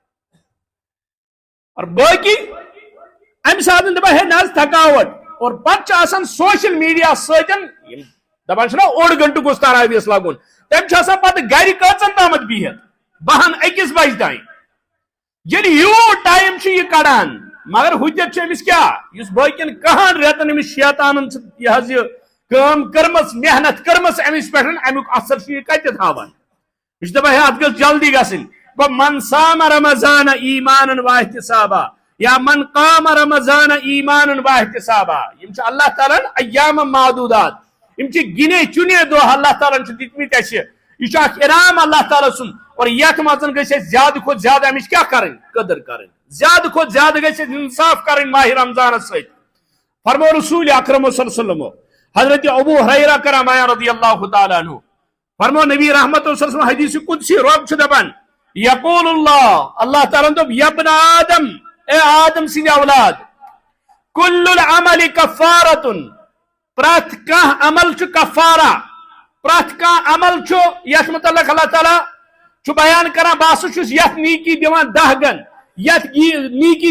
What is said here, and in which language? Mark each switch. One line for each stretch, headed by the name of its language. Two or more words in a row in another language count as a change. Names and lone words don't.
Kashmiri: اور باقی امہِ ساتہٕ دپان ہے نہ حظ تھکاوٹ اور پتہٕ چھِ آسان
English: social media
Kashmiri: سۭتۍ دپان چھِنہ اوٚڑ گنٹہٕ گوٚژھ تراویس لگُن تٔمۍ چھُ آسان پتہٕ گرِ کٔژن تامتھ بِہِتھ 12 1 بجہِ تام ییٚلہِ یوٗت ٹایم چھُ یہِ کڑان مگر حجت چھِ أمِس کیٛاہ یُس باقین 10 رٮ۪تن أمِس شیطانن چھِ یہِ حظ یہِ کٲم کٔرمٕژ محنت کٔرمٕژ أمِس پٮ۪ٹھ امیُک اثر چھُ یہِ کتہِ تھاوان یہ چھُ دپان ہے اتھ گٔژھ جلدی گژھٕنۍ گوٚو
Arabic: من صام رمضان ایمانا واحتسابا یا من قام رمضان ایمانا واحتسابا
Kashmiri: یم چھِ اللہ تعالیٰ
Arabic: ایام معدودات
Kashmiri: یم چھِ
Urdu: گنے چنے
Kashmiri: دۄہ اللہ تعالیٰ چھِ دِتمٕتۍ اَسہِ یہ چھُ اکھ انعام اللہ تعالیٰ سُنٛد اور یتھ منٛز گژھِ اَسہِ زیادٕ کھۄتہٕ زیادٕ امِچ کیٛاہ کرٕنۍ قدر کرٕنۍ زیادٕ کھۄتہٕ زیادٕ گژھِ اَسہِ انصاف کرٕنۍ ماہ رمضانس سۭتۍ فرمو رسول اکرم
Arabic: صلی اللہ علیہ وسلم
Kashmiri: حضرت ابو ہریرہ کرام
Arabic: رضی اللہ تعالیٰ عنہ
Kashmiri: فرمو نبی رحمت
Arabic: صلی اللہ علیہ وسلم
Kashmiri: حدیث قدسی رب چھُ دپان
Arabic: یقول اللہ تعالیٰ
Kashmiri: دوٚپ
Arabic: یبن آدم
Kashmiri: اے آدم سٕنٛدِ اولاد
Arabic: کل العمل کفارتن
Kashmiri: پرٛٮ۪تھ کانٛہہ عمل چھُ کفارہ پرٛٮ۪تھ کانٛہہ عمل چھُ یتھ متعلق اللہ تعالیٰ چھُ بیان کران بہٕ ہسا چھُس یتھ نیکی دِوان 10 گن یتھ نیکی